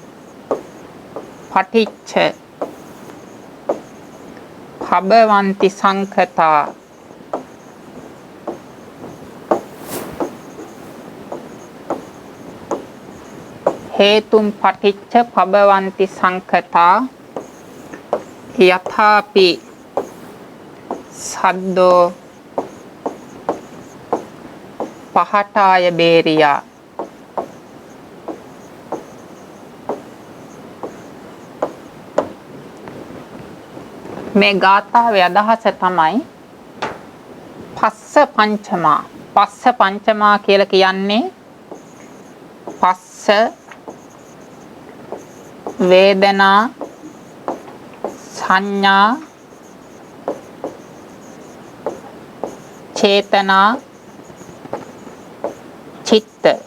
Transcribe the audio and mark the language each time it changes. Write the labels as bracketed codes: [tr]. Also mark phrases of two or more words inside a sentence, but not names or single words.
[pi] පටිච්ච භවಂತಿ සංඛතා හේතුම් පටිච්ච භවಂತಿ සංඛතා යථාපි සද්දෝ පහටාය බේරියා. [si] මේ ගාථාවේ අදහස තමයි [pi] පස්ස පංචමා. පස්ස පංචමා [si] කියලා කියන්නේ [pi] පස්ස වේදනා සංඥා චේතනා චිත්ත